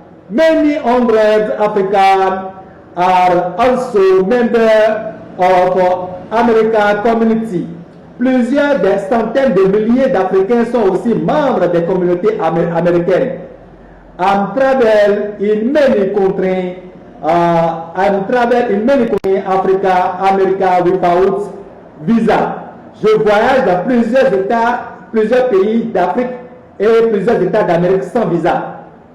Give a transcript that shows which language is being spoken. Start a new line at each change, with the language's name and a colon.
English: Many hundreds Africans are also members of American community.
French: Plusieurs des centaines de milliers d'Africains sont aussi membres des communautés américaines.
English: I'm travel in many countries. I'm travel in many countries, Africa, America without visa.
French: Je voyage dans plusieurs États, plusieurs pays d'Afrique et plusieurs États d'Amérique sans visa.